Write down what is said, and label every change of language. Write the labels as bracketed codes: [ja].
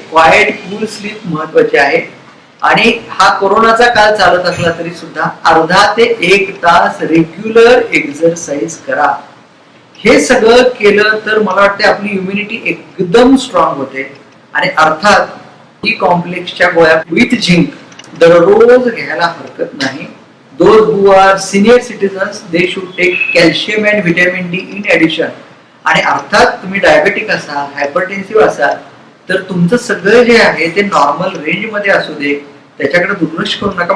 [en] quite cool sleep [mr] महत्वाची आहे. आणि हा कोरोनाचा काळ चालत असला तरी सुद्धा अर्धा ते 1 तास रेग्युलर एक्सरसाइज करा. हे सगळं केलं तर मला वाटतं आपली इम्युनिटी एकदम स्ट्रॉंग होते. आणि अर्थात ही कॉम्प्लेक्सच्या गोळ्या विथ झिंक दररोज घ्यायला हरकत नाही. [en] Those who are senior citizens, they should take calcium and vitamin D in addition. [mr] आणि अर्थात तुम्ही डायबेटिक असाल, हायपरटेन्सिव्ह असाल तर तुमचं सगळं जे आहे ते नॉर्मल रेंज मध्ये असू दे, त्याच्याकडे दुर्लक्ष करू नका.